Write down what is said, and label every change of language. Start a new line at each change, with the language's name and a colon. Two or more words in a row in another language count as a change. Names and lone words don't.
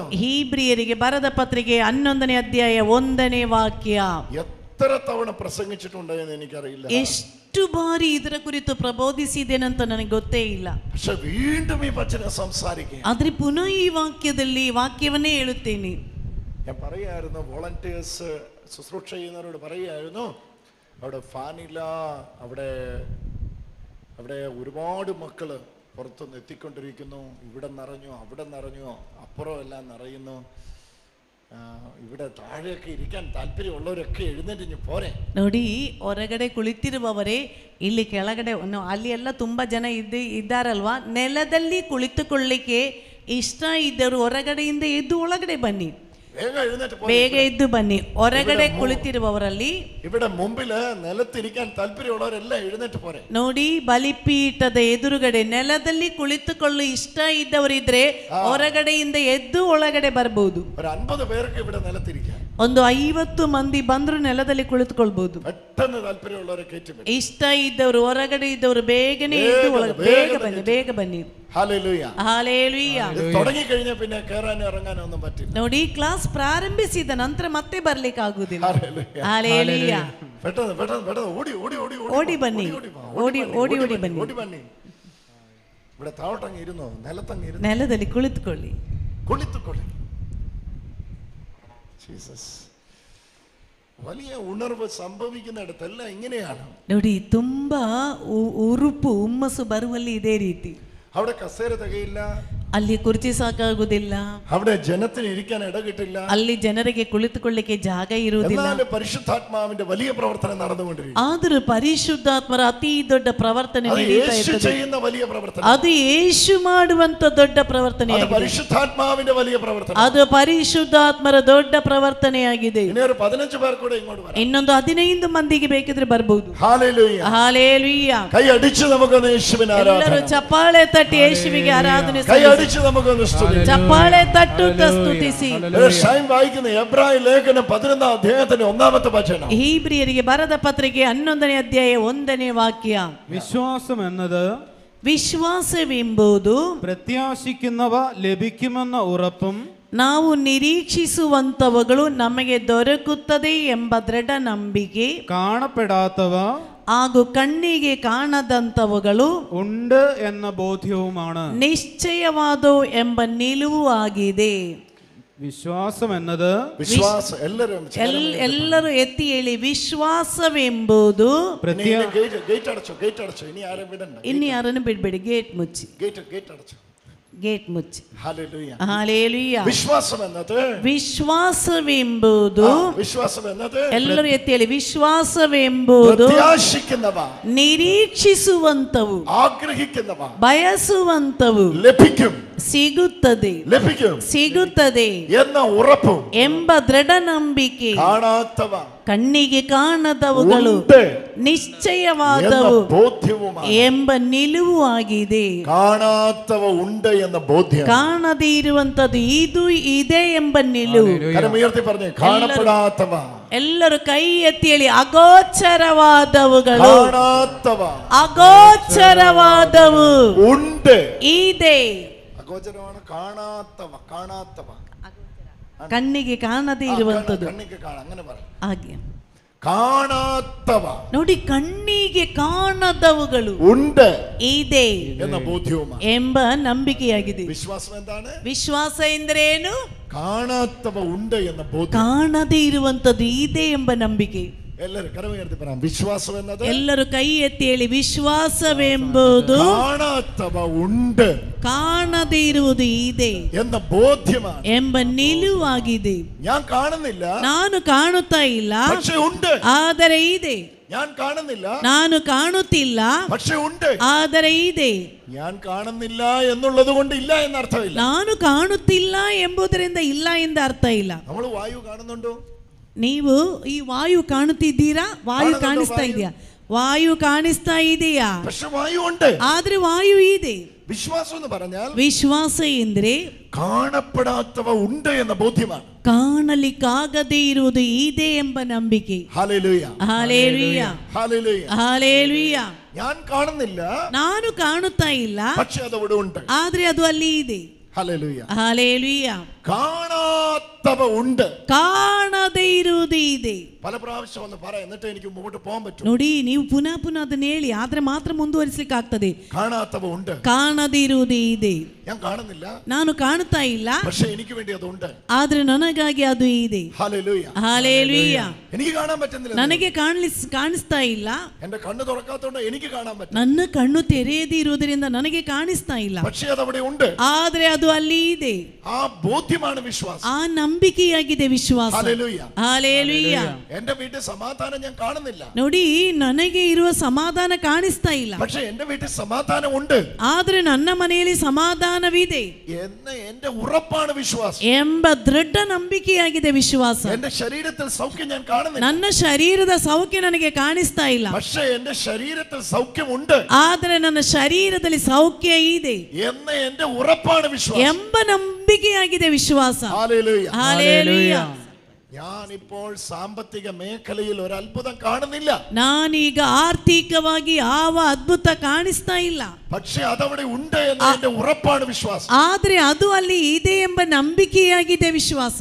Kannada: ಹೀಬ್ರಿಯರಿಗೆ ಬರೆದ ಪತ್ರಿಕೆ 11ನೇ ಅಧ್ಯಾಯ 1ನೇ ವಾಕ್ಯ.
Malayalam: എത്ര തവണ പ്രസംഗിച്ചിട്ടുണ്ടെന്ന് എനിക്കറിയില്ല.
Kannada: ಎಷ್ಟು ಬಾರಿ ಇದರ ಕುರಿತು ಪ್ರಬೋಧಿಸಿದ್ದೇನಂತ ನನಗೆ ಗೊತ್ತೇ ಇಲ್ಲ.
Malayalam: പക്ഷെ വീണ്ടും ഈ വചനം സംസാരിക്കുക.
Kannada: ಆದ್ರೆ ಪುನಃ ಈ ವಾಕ್ಯದಲ್ಲಿ ವಾಕ್ಯವನ್ನೇ ಹೇಳುತ್ತೇನೆ.
Malayalam: ഞാൻ പറയായിരുന്നു, വോളണ്ടിയേഴ്സ് ശുശ്രൂഷ ചെയ്യുന്നവരോട് പറയായിരുന്നു, അവിടെ ഫാനില്ല, അവിടെ ഒരുപാട് മക്കള് പുറത്തുനിന്ന് എത്തിക്കൊണ്ടിരിക്കുന്നു. ഇവിടെ നിറഞ്ഞു, അവിടെ നിറഞ്ഞു, അപ്പുറം എല്ലാം നിറയുന്നു. ഇവിടെ താഴെയൊക്കെ ഇരിക്കാൻ താല്പര്യമുള്ളവരൊക്കെ എഴുന്നേറ്റ് പോരെ.
Kannada: ನೋಡಿ, ಹೊರಗಡೆ ಕುಳಿತಿರುವವರೇ ಇಲ್ಲಿ ಕೆಳಗಡೆ ಅಲ್ಲಿ ಎಲ್ಲ ತುಂಬಾ ಜನ ಇದ್ದಾರಲ್ವಾ, ನೆಲದಲ್ಲಿ ಕುಳಿತುಕೊಳ್ಳಿಕ್ಕೆ ಇಷ್ಟ ಇದ್ದರು ಹೊರಗಡೆಯಿಂದ ಎದ್ದು ಒಳಗಡೆ ಬನ್ನಿ. ಬೇಗ ಎದ್ದು ಬನ್ನಿ. ಹೊರಗಡೆ ಕುಳಿತಿರುವವರಲ್ಲಿ
Malayalam: ഇവിടെ മുമ്പില് നിലത്തിരിക്കാൻ താല്പര്യമുള്ളവരെല്ലാം എഴുന്നേറ്റ് പോരെ.
Kannada: ನೋಡಿ, ಬಲಿಪೀಠದ ಎದುರುಗಡೆ ನೆಲದಲ್ಲಿ ಕುಳಿತುಕೊಳ್ಳಲು ಇಷ್ಟ ಇದ್ದವರಿದ್ರೆ ಹೊರಗಡೆಯಿಂದ ಎದ್ದು ಒಳಗಡೆ ಬರಬಹುದು.
Malayalam: ഒരു 50 പേർക്ക് ഇവിടെ നിലത്തിരിക്കാം.
Kannada: ಒಂದು 50 ಮಂದಿ ಬಂದ್ರು ನೆಲದಲ್ಲಿ ಕುಳಿತುಕೊಳ್ಬಹುದು.
Malayalam: പെട്ടെന്ന് താല്പര്യമുള്ളവരെ കയറ്റി.
Kannada: ಇಷ್ಟ ಇದ್ದವರು ಹೊರಗಡೆ ಇದ್ದವರು ಬೇಗನೆ ಎದ್ದು ಒಳಗಡೆ ಬೇಗ ಬನ್ನಿ.
Malayalam: ഹല്ലേലൂയ.
Kannada: ಹಾಲೆಲೂಯಾ.
Malayalam: തുടങ്ങി കഴിഞ്ഞാൽ പിന്നെ കയറാനും ഇറങ്ങാനും ഒന്നും പറ്റില്ല.
Kannada: ನೋಡಿ, ಕ್ಲಾಸ್ ಪ್ರಾರಂಭಿಸಿದ ನಂತರ ಮತ್ತೆ ಬರ್ಲಿಕ್ಕೆ ಆಗುದಿಲ್ಲ.
Malayalam: ഹല്ലേലൂയ.
Kannada: ಹಾಲೆಲೂಯಾ.
Malayalam: പെട്ടെന്ന് ഓടി
Kannada: ಬನ್ನಿ. ಓಡಿ ಬನ್ನಿ.
Malayalam: ഇവിടെ താവട്ടങ്ങ് ഇരുന്നോ, നിലത്തങ്ങ് ഇരുന്നു,
Kannada: ನೆಲದಲ್ಲಿ ಕುಳಿತುಕೊಳ್ಳಿ.
Malayalam: ജീസസ്. വലിയ ഉണർവ് സംഭവിക്കുന്നിടത്തെല്ലാം ഇങ്ങനെയാണ്.
Kannada: ನೋಡಿ, ತುಂಬಾ ಹುಮ್ಮಸ್ಸು ಬರುವಲ್ಲಿ ಇದೇ ರೀತಿ.
Malayalam: അവിടെ കസേര തികയില്ല.
Kannada: ಅಲ್ಲಿ ಕುರ್ಚಿ ಸಾಕಾಗುವುದಿಲ್ಲ,
Malayalam: അവിടെ ജനത്തിന് ഇരിക്കാൻ ഇട കിട്ടില്ല.
Kannada: ಅಲ್ಲಿ ಜನರಿಗೆ ಕುಳಿತುಕೊಳ್ಳಿಕ್ಕೆ ಜಾಗ ಇರುವುದಿಲ್ಲ.
Malayalam: എന്നാലും പരിശുദ്ധാത്മാവിന്റെ വലിയ പ്രവർത്തനം നടന്നുകൊണ്ടിരിക്കുന്നു.
Kannada: ಆದರೂ ಪರಿಶುದ್ಧಾತ್ಮರ ಅತಿ ದೊಡ್ಡ ಪ್ರವರ್ತನೆ
Malayalam: അത്
Kannada: ನಡೀತಾ
Malayalam: യേശു
Kannada: ಇರ್ತದೆ.
Malayalam: ചെയ്യുന്ന വലിയ പ്രവർത്തനം.
Kannada: ಅದು ಯೇಸು ಮಾಡುವಂತ ದೊಡ್ಡ
Malayalam: അത്
Kannada: ಪ್ರವರ್ತನೆಯಾಗಿದೆ.
Malayalam: പരിശുദ്ധാത്മാവിന്റെ വലിയ പ്രവർത്തനം.
Kannada: ಅದು ಪರಿಶುದ್ಧಾತ್ಮರ ದೊಡ್ಡ ಪ್ರವರ್ತನೆಯಾಗಿದೆ.
Malayalam: ഇനി ഒരു 15 പേർ കൂടെ ഇങ്ങോട്ട് വരാം.
Kannada: ಇನ್ನೊಂದು 15 ಮಂದಿಗೆ ಬೇಕಿದ್ರೆ ಬರ್ಬಹುದು.
Malayalam: ഹല്ലേലൂയ.
Kannada: ಹಾಲೇಲೂಯ.
Malayalam: കൈ അടിച്ച് നമുക്കൊന്ന് യേശുവിനെ
Kannada: ಎಲ್ಲರೂ
Malayalam: ആരാധന.
Kannada: ಚಪ್ಪಾಳೆ ತಟ್ಟಿ ಯೇಸುವಿಗೆ ಆರಾಧನೆ
Malayalam: കൈ
Kannada: ಸಲ್ಲಿಸಿ.
Malayalam: അടിച്ച് നമുക്കൊന്ന് സ്തുതിക്കാം.
Kannada: ಚಪ್ಪಾಳೆ ತಟ್ಟುತ್ತಾ ಸ್ತುತಿಸಿ.
Malayalam: ഷൈൻ വായിക്കുന്ന എബ്രായ ലേഖനം 11 അധ്യായത്തിന്റെ 1-ാമത്തെ വചനം.
Kannada: ಹೀಬ್ರಿಯರಿಗೆ ಬರೆದ ಪತ್ರಿಕೆ 11ನೇ ಅಧ್ಯಾಯ 1ನೇ ವಾಕ್ಯ.
Malayalam: വിശ്വാസം എന്നത്
Kannada: ವಿಶ್ವಾಸವೆಂಬುದು
Malayalam: പ്രത്യാശിക്കുന്നവ ലഭിക്കുമെന്ന ഉറപ്പും
Kannada: ನಾವು ನಿರೀಕ್ಷಿಸುವಂತವುಗಳು ನಮಗೆ ದೊರಕುತ್ತದೆ ಎಂಬ ದೃಢ ನಂಬಿಕೆ
Malayalam: കാണപ്പെടാത്തവ
Kannada: ಹಾಗೂ ಕಣ್ಣಿಗೆ ಕಾಣದಂತವುಗಳು
Malayalam: ഉണ്ട് എന്ന ബോധ്യവുമാണ്.
Kannada: ನಿಶ್ಚಯವಾದವು ಎಂಬ ನಿಲುವು ಆಗಿದೆ.
Malayalam: വിശ്വാസം എന്നത് വിശ്വാസം എല്ലാവരും
Kannada: ಎಲ್ಲರೂ ಎತ್ತಿ ಹೇಳಿ, ವಿಶ್ವಾಸವೆಂಬುದು.
Malayalam: ഗേറ്റ് അടച്ചോ ഇനി ആരും വിടണ്ട.
Kannada: ಇನ್ನು ಯಾರನ್ನು ಬಿಡ್ಬೇಡಿ, ಗೇಟ್ ಮುಚ್ಚಿ,
Malayalam: ഗേറ്റ് അടച്ചോ.
Kannada: ಗೇಟ್ ಮುಚ್ಚಿ.
Malayalam: ഹല്ലേലൂയ.
Kannada: ಹಾಲೇಲೂಯ.
Malayalam: വിശ്വാസം എന്നത്
Kannada: ವಿಶ್ವಾಸವೆಂಬುದು,
Malayalam: വിശ്വാസം എന്നത്
Kannada: ಎಲ್ಲರೂ ಎತ್ತಿ ಹೇಳಿ, ವಿಶ್ವಾಸವೆಂಬುದು
Malayalam: പ്രത്യാശിക്കുന്നവ,
Kannada: ನಿರೀಕ್ಷಿಸುವಂತವು,
Malayalam: ആഗ്രഹിക്കുന്നവ,
Kannada: ಬಯಸುವಂತವು,
Malayalam: ലഭിക്കും,
Kannada: ಸಿಗುತ್ತದೆ,
Malayalam: ലഭിക്കും
Kannada: ಸಿಗುತ್ತದೆ
Malayalam: എന്ന ഉറപ്പും,
Kannada: ಎಂಬ ದೃಢ ನಂಬಿಕೆ,
Malayalam: കാണാത്തവ,
Kannada: ಕಣ್ಣಿಗೆ ಕಾಣದವುಗಳು,
Malayalam: ഉണ്ട്
Kannada: ನಿಶ್ಚಯವಾದವು
Malayalam: എന്ന ബോധ്യവുമാണ്.
Kannada: ಎಂಬ ನಿಲುವು ಆಗಿದೆ.
Malayalam: കാണാത്തവ ഉണ്ട് എന്ന ബോധ്യം.
Kannada: ಕಾಣದೇ ಇರುವಂತದ್ದು ಇದು ಇದೆ ಎಂಬ ನಿಲುವು.
Malayalam: കരമുയർത്തി പറഞ്ഞു, കാണപ്പെടാത്തവ.
Kannada: ಎಲ್ಲರೂ ಕೈ ಎತ್ತಿ ಹೇಳಿ, ಅಗೋಚರವಾದವುಗಳು,
Malayalam: കാണാത്തവ,
Kannada: ಅಗೋಚರವಾದವು
Malayalam: ഉണ്ട്.
Kannada: ಇದೆ.
Malayalam: അഗോചരമാണ് കാണാത്തവ.
Kannada: ಕಣ್ಣಿಗೆ ಕಾಣದೇ ಇರುವಂತದ್ದು.
Malayalam: കണ്ണിക്ക് കാണാം, അങ്ങനെ പറ.
Kannada: ಹಾಗೆ
Malayalam: കാണാത്തവ
Kannada: ನೋಡಿ, ಕಣ್ಣಿಗೆ ಕಾಣದವುಗಳು
Malayalam: ഉണ്ട്
Kannada: ಇದೆ
Malayalam: എന്ന ബോധ്യവുമാണ്.
Kannada: ಎಂಬ ನಂಬಿಕೆಯಾಗಿದೆ.
Malayalam: വിശ്വാസം എന്താണ്?
Kannada: ವಿಶ್ವಾಸ ಎಂದರೆ ಏನು?
Malayalam: കാണാത്തവ ഉണ്ട് എന്ന ബോധ്യം.
Kannada: ಕಾಣದೇ ಇರುವಂತದ್ದು ಇದೆ ಎಂಬ ನಂಬಿಕೆ.
Malayalam: എല്ലാവരും കരമുയർത്തി പറയാം, വിശ്വാസം എന്നത്.
Kannada: ಎಲ್ಲರೂ ಕೈ ಎತ್ತಿ ಹೇಳಿ, ವಿಶ್ವಾಸವೆಂಬುದು
Malayalam: കാണാത്തവ ഉണ്ട്,
Kannada: ಕಾಣದೇ ಇರುವುದು ಇದೆ
Malayalam: എന്ന ബോധ്യമാണ്.
Kannada: ಎಂಬ ನಿಲುವಾಗಿದೆ.
Malayalam: ഞാൻ കാണുന്നില്ല,
Kannada: ನಾನು ಕಾಣುತ್ತಾ ಇಲ್ಲ,
Malayalam: പക്ഷെ ഉണ്ട്.
Kannada: ಆದರೆ ಇದೆ.
Malayalam: ഞാൻ കാണുന്നില്ല,
Kannada: ನಾನು ಕಾಣುತ್ತಿಲ್ಲ,
Malayalam: പക്ഷെ ഉണ്ട്.
Kannada: ಆದರೆ ಇದೆ.
Malayalam: ഞാൻ കാണുന്നില്ല എന്നുള്ളത് കൊണ്ട് ഇല്ല എന്നർത്ഥമില്ല.
Kannada: ನಾನು ಕಾಣುತ್ತಿಲ್ಲ ಎಂಬುದರಿಂದ ಇಲ್ಲ ಎಂದು ಅರ್ಥ ಇಲ್ಲ.
Malayalam: നമ്മൾ വായു കാണുന്നുണ്ടോ?
Kannada: ನೀವು ಈ ವಾಯು ಕಾಣುತ್ತಿದ್ದೀರಾ? ವಾಯು ಕಾಣಿಸ್ತಾ ಇದೆಯಾ? ವಾಯು ಕಾಣಿಸ್ತಾ ಇದೆಯಾ?
Malayalam: പക്ഷെ വായു ഉണ്ട്.
Kannada: ಆದ್ರೆ ವಾಯು ಇದೆ.
Malayalam: വിശ്വാസം എന്ന് പറഞ്ഞാൽ
Kannada: ವಿಶ್ವಾಸ ಎಂದ್ರೆ
Malayalam: കാണപ്പെടാത്തവ ഉണ്ട് എന്ന ബോധ്യമാണ്.
Kannada: ಕಾಣಲಿಕ್ಕಾಗದೇ ಇರುವುದು ಇದೆ ಎಂಬ ನಂಬಿಕೆ.
Malayalam: ഹല്ലേലൂയ,
Kannada: ಹಾಲೇಲೂಯ,
Malayalam: ഹല്ലേലൂയ.
Kannada: ಹಾಲೇಲೂಯ.
Malayalam: ഞാൻ കാണുന്നില്ല,
Kannada: ನಾನು ಕಾಣುತ್ತಾ ಇಲ್ಲ,
Malayalam: പക്ഷെ അത് അവിടെ ഉണ്ട്.
Kannada: ಆದ್ರೆ ಅದು ಅಲ್ಲಿ ಇದೆ.
Malayalam: ഹല്ലേലൂയ.
Kannada: ಹಾಲೇಲೂಯ.
Malayalam: കാണാത്തവ ഉണ്ട്,
Kannada: ಕಾಣದೇ ಇರುವುದು ಇದೆ.
Malayalam: പല പ്രാവശ്യം ഒന്ന് പറ, എന്നിട്ട് എനിക്ക് മുമ്പോട്ട് പോകാൻ പറ്റും.
Kannada: ನೋಡಿ, ನೀವು ಪುನಃ ಅದನ್ನ ಹೇಳಿ, ಆದ್ರೆ ಮಾತ್ರ ಮುಂದುವರಿಸಲಿಕ್ಕೆ ಆಗ್ತದೆ.
Malayalam: കാണാത്തവ ഉണ്ട്,
Kannada: ಕಾಣದೇ ಇರುವುದು ಇದೆ.
Malayalam: ഞാൻ കാണുന്നില്ല,
Kannada: ನಾನು ಕಾಣುತ್ತಾ ಇಲ್ಲ,
Malayalam: പക്ഷെ എനിക്ക് വേണ്ടി അതുണ്ട്.
Kannada: ಆದ್ರೆ ನನಗಾಗಿ ಅದು ಇದೆ.
Malayalam: ഹല്ലേലൂയ,
Kannada: ಹಾಲೇಲೂಯ.
Malayalam: എനിക്ക് കാണാൻ പറ്റുന്നില്ല,
Kannada: ನನಗೆ ಕಾಣಿಸ್ತಾ ಇಲ್ಲ,
Malayalam: എന്റെ കണ്ണ് തുറക്കാത്തോണ്ട് എനിക്ക് കാണാൻ പറ്റും,
Kannada: ನನ್ನ ಕಣ್ಣು ತೆರೆಯದೇ ಇರುವುದರಿಂದ ನನಗೆ ಕಾಣಿಸ್ತಾ ಇಲ್ಲ,
Malayalam: പക്ഷെ അത് അവിടെ ഉണ്ട്.
Kannada: ಆದ್ರೆ ಅದು ಅಲ್ಲಿ ಇದೆ.
Malayalam: ആ ബോധ്യമാണ് വിശ്വാസം.
Kannada: ಆ ನಂಬಿಕೆಯಾಗಿದೆ ವಿಶ್ವಾಸ.
Malayalam: ഹല്ലേലൂയ.
Kannada: ಹಾಲೇಲೂಯ.
Malayalam: എന്റെ വീട്ടിൽ സമാധാനം ഞാൻ കാണുന്നില്ല,
Kannada: ನೋಡಿ, ನನಗೆ ಇರುವ ಸಮಾಧಾನ ಕಾಣಿಸ್ತಾ ಇಲ್ಲ,
Malayalam: പക്ഷെ എന്റെ വീട്ടിൽ സമാധാനം ഉണ്ട്
Kannada: ಆದ್ರೆ ನನ್ನ ಮನೆಯಲ್ಲಿ ಸಮಾಧಾನವಿದೆ
Malayalam: എന്ന് എന്റെ ഉറപ്പാണ് വിശ്വാസം.
Kannada: ಎಂಬ ದೃಢ ನಂಬಿಕೆಯಾಗಿದೆ ವಿಶ್ವಾಸ.
Malayalam: എന്റെ ശരീരത്തിൽ സൗഖ്യം ഞാൻ കാണുന്നില്ല,
Kannada: ನನ್ನ ಶರೀರದ ಸೌಖ್ಯ ನನಗೆ ಕಾಣಿಸ್ತಾ ಇಲ್ಲ,
Malayalam: പക്ഷെ എന്റെ ശരീരത്തിൽ സൗഖ്യമുണ്ട്
Kannada: ಆದ್ರೆ ನನ್ನ ಶರೀರದಲ್ಲಿ ಸೌಖ್ಯ ಇದೆ
Malayalam: എന്ന് എന്റെ ഉറപ്പാണ് വിശ്വാസം.
Kannada: ಎಂಬ ನಂಬಿಕೆಯಾಗಿದೆ ವಿಶ್ವಾಸ.
Malayalam: ഹല്ലേലൂയ.
Kannada: ಹಾಲೇಲೂಯ.
Malayalam: ഞാനിപ്പോൾ സാമ്പത്തിക മേഖലയിൽ ഒരു അത്ഭുതം കാണുന്നില്ല,
Kannada: ನಾನೀಗ ಆರ್ಥಿಕವಾಗಿ ಯಾವ ಅದ್ಭುತ ಕಾಣಿಸ್ತಾ ಇಲ್ಲ,
Malayalam: പക്ഷെ അതവിടെ ഉണ്ട് എന്ന് എന്റെ ഉറപ്പാണ് വിശ്വാസം.
Kannada: ಆದ್ರೆ ಅದು ಅಲ್ಲಿ ಇದೆ ಎಂಬ ನಂಬಿಕೆಯಾಗಿದೆ ವಿಶ್ವಾಸ.